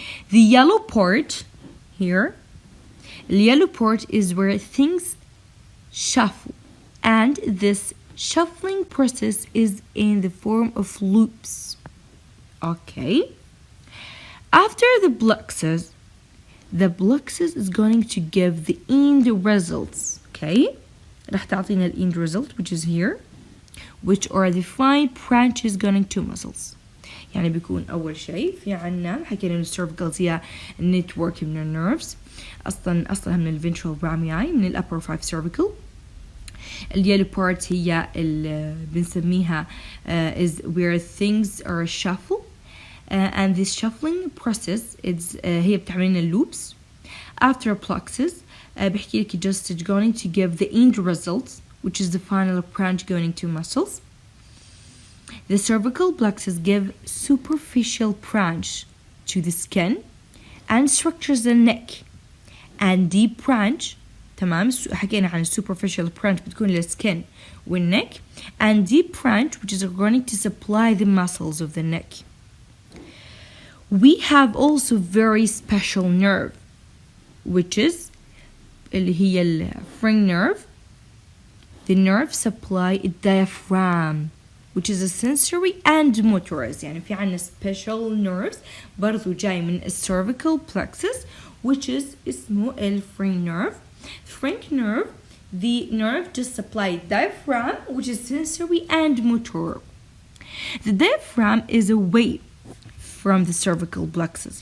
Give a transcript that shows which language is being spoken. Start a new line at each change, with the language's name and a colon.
English: The yellow part here, the yellow part is where things shuffle, and this shuffling process is in the form of loops. Okay. After the plexus is going to give the end results. Okay.
Arabic: راح تعطينا
English: the end result which is here, which are the fine branches going to muscles.
Arabic: يعني بيكون أول شيء في عنا حكينا إن cervicals هي network من nerves أصلها من ventral rami من upper 5 cervical.
English: اليellow part
Arabic: هي بنسميها
English: is where things are shuffled and this shuffling process is
Arabic: هي بتعمل لنا
English: loops. After plexus
Arabic: بحكي لك
English: just going to give the end results which is the final branch going to muscles. The cervical plexus give superficial branch to the skin and structures the neck, and deep branch
Arabic: تمام حكينا عن
English: superficial branch بتكون للسkin والneck, and deep branch which is going to supply the muscles of the neck. We have also very special nerve which is
Arabic: اللي هي الفرنج
English: nerve. The nerve supply a diaphragm which is a sensory and motorized.
Arabic: يعني في عنا special nerves برضو جاي من cervical plexus
English: which is
Arabic: اسمه الفرنج nerve.
English: Frank nerve, the nerve just supply diaphragm which is sensory and motor. The diaphragm is away from the cervical plexus.